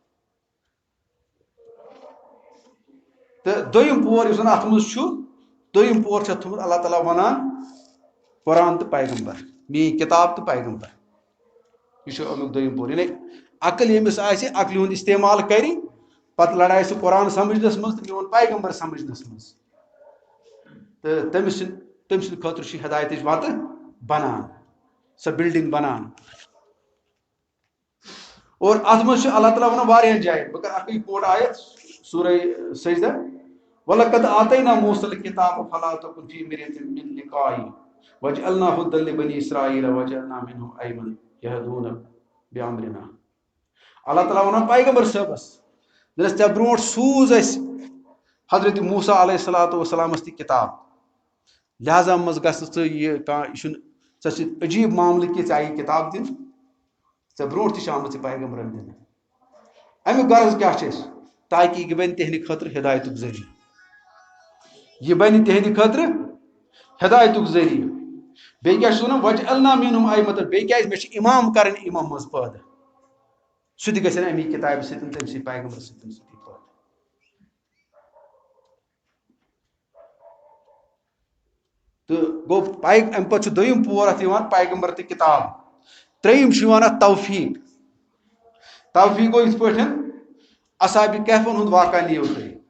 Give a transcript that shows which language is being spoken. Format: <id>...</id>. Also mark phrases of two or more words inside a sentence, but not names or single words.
<ks>تہٕ دوٚیِم پور یُس زَن اَتھ منٛز چھُ دوٚیِم پور چھُ تھوٚمُت اللہ تعالیٰ وَنان قرآن تہٕ پیغمبر میٛٲنۍ کِتاب تہٕ پیغمبر یہ امیُک دوٚیِم پور یعنی عقل ییٚمِس آسہِ عقلہِ ہُنٛد استعمال کَرِ پَتہٕ لڑایہِ سُہ قرآن سمجھنس منٛز تہٕ میون پیغمبر سمجھنس منٛز تہٕ تٔمۍ سٕنٛدِ خٲطرٕ چھِ ہدایتٕچ وَتہٕ بنان سۄ بِلڈِنگ بنان اور اَتھ منٛز چھُ اللہ تعالیٰ وَنان واریاہن جایَن بہٕ کَرٕ اَکٕے کوٹ آیت سورہ سجدہ</ks> <ar>وَلَقَدْ آتَيْنَا مُوسَى الْكِتَابَ فَلَا تَكُنْ فِي مِرْيَةٍ مِّن لِقَائِهِ وَجَعَلْنَاهُ هُدًى لِبَنِي إِسْرَائِيلَ وَجَعَلْنَا مِنْهُمْ أَئِمَّةً يَهْدُونَ بِأَمْرِنَا</ar> <ks>اللہ تعالیٰ وَنان پیغمبر صٲبس دَپٮ۪س ژےٚ برونٛٹھ سوٗز اَسہِ حضرت موسیٰ</ks> <ar>علیہ الصلوۃ والسلامس</ar> <ks>تہِ کِتاب لہٰذا منٛز گژھِ ژٕ یہِ کانٛہہ یہِ چھُنہٕ ژےٚ چھِ عجیٖب معاملہٕ کہِ ژےٚ آیی کِتاب دِنہٕ ژےٚ برونٛٹھ تہِ چھِ آمٕژ یہِ پیغمبرن دِنہٕ امیُک غرض کیٛاہ چھُ اَسہِ تاکہِ یہِ بنہِ تِہنٛدِ خٲطرٕ ہدایتُک ذٔریعہٕ یہِ بنہِ تِہنٛدِ خٲطرٕ ہدایتُک ذٔریعہٕ بیٚیہِ کیٛاہ چھُس وَنان</ks> <ar>وَجَعَلْنَا مِنْهُمْ أَئِمَّةً</ar> <ks>بیٚیہِ کیٛازِ مےٚ چھِ اِمام کَرٕنۍ یِمو منٛز پٲدٕ سُہ تہِ گژھن اَمی کِتابہِ سۭتۍ تٔمۍ سٕے پیغمبر سۭتۍ پٲدٕ تہٕ گوٚو اَمہِ پَتہٕ چھُ دوٚیِم پور اَتھ یِوان پیغمبر تہٕ کِتاب ترٛیٚیِم چھُ یِوان اَتھ توفیٖق توفیٖق گوٚو یِتھ پٲٹھۍ اصحابِ کہفن ہُنٛد واقعہ نِیِو تُہۍ</ks>